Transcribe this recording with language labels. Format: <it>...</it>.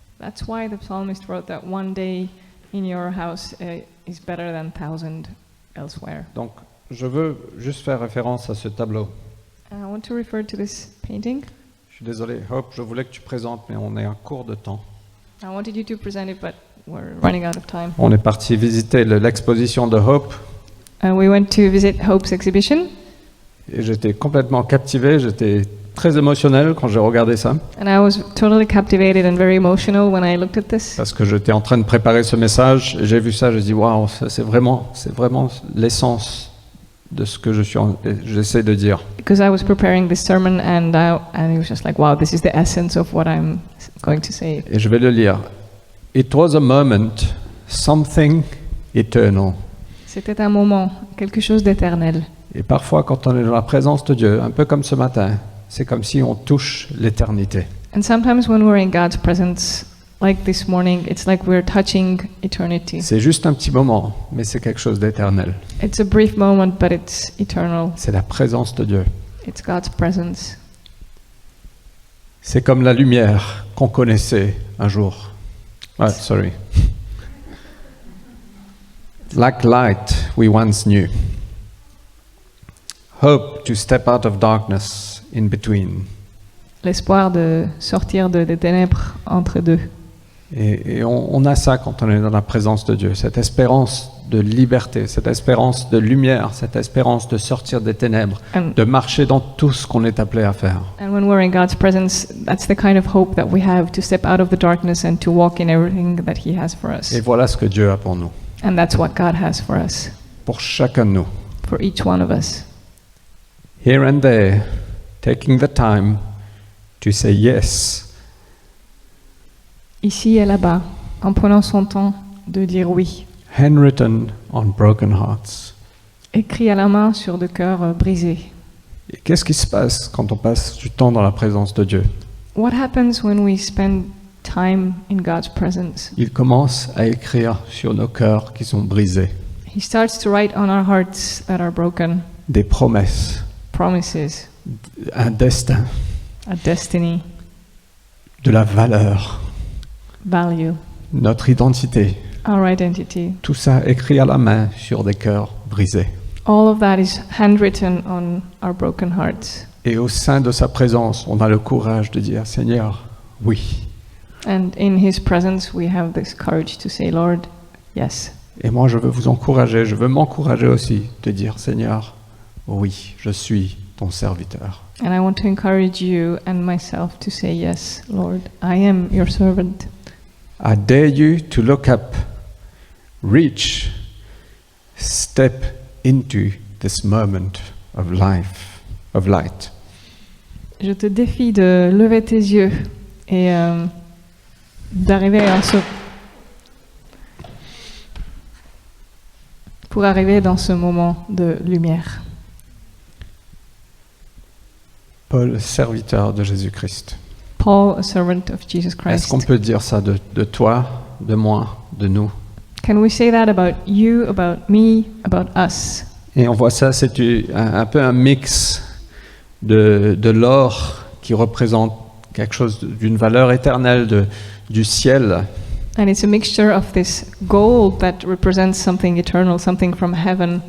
<en>That's why the psalmist wrote that one day in your house is better than 1,000 elsewhere. ».</en> <fr>Donc, je veux juste faire référence à ce tableau.</fr> <en>And I want to refer to this painting.</en> <fr>Je suis désolé, Hope, je voulais que tu présentes, mais on est en cours de temps.</fr> <en>I wanted you to present it, but we're running out of time.</en> <fr>On est parti visiter l'exposition de Hope</fr> <en>We went to visit Hope's exhibition,</en> <fr>et j'étais complètement captivé, j'étais très émotionnel quand j'ai regardé ça,</fr> <en>and I was totally captivated and very emotional when I looked at this.</en> <fr>parce que j'étais en train de préparer ce message, et j'ai vu ça, j'ai dit waouh, c'est vraiment l'essence de ce que j'essaie de dire.</fr> <en>Because I was preparing this sermon, and it was just like, wow, this is the essence of what I'm going to say.</en> <fr>Et je vais le lire.</fr> <en>It was a moment, something eternal.</en> <fr>C'était un moment, quelque chose d'éternel. Et parfois, quand on est dans la présence de Dieu, un peu comme ce matin, c'est comme si on touche l'éternité.</fr> <en>And sometimes when we're in God's presence, like this morning, it's like we're touching eternity.</en> <fr>C'est juste un petit moment, mais c'est quelque chose d'éternel.</fr> <en>It's a brief moment, but it's eternal.</en> <fr>C'est la présence de Dieu.</fr> <en>It's God's presence.</en> <fr>C'est comme la lumière qu'on connaissait un jour.</fr> <en>Ah, sorry. Like light we once knew. Hope to step out of darkness in between.</en> <fr>L'espoir de sortir des ténèbres entre deux. Et on a ça quand on est dans la présence de Dieu, cette espérance de liberté, cette espérance de lumière, cette espérance de sortir des ténèbres, de marcher dans tout ce qu'on est appelé à faire.</fr> <en>And when we're in God's presence, that's the kind of hope that we have, to step out of the darkness and to walk in everything that He has for us.</en> <fr>Et voilà ce que Dieu a pour nous,</fr> <en>And that's what God has for us,</en> <fr>pour chacun de nous.</fr> <en>for each one of us. Here and there, taking the time to say yes.</en> <fr>Ici et là-bas, en prenant son temps de dire oui.</fr> <en>Handwritten on broken hearts.</en> <fr>Écrit à la main sur des cœurs brisés. Et qu'est-ce qui se passe quand on passe du temps dans la présence de Dieu?</fr> <en>What happens when we spend time in God's presence?</en> <fr>Il commence à écrire sur nos cœurs qui sont brisés</fr> <en>He starts to write on our hearts that are broken,</en> <fr>des promesses,</fr> <en>promises,</en> <fr>un destin,</fr> <en>a destiny,</en> <fr>de la valeur,</fr> <en>value,</en> <fr>notre identité.</fr> <en>our identity.</en> <fr>Tout ça écrit à la main sur des cœurs brisés.</fr> <en>All of that is handwritten on our broken hearts.</en> <fr>Et au sein de sa présence, on a le courage de dire, Seigneur, oui.</fr> <en>And in His presence, we have this courage to say, Lord, yes.</en> <fr>Et moi, je veux vous encourager, je veux m'encourager aussi de dire, Seigneur, oui, je suis ton serviteur.</fr> <en>And I want to encourage you and myself to say, yes, Lord, I am your servant. I dare you to look up, reach, step into this moment of life, of light.</en> <fr>Je te défie de lever tes yeux et d'arriver pour arriver dans ce moment de lumière. Paul, serviteur de Jésus-Christ.</fr> <en>Paul, a servant of Jesus Christ.</en> <fr>Est-ce qu'on peut dire ça de toi, de moi, de nous?</fr> <en>Can we say that about you, about me, about us?</en> <fr>Et on voit ça, c'est un peu un mix de l'or qui représente quelque chose d'une valeur éternelle du ciel,</fr> <en>And it's a mixture of this gold that represents something eternal, something from heaven,</en>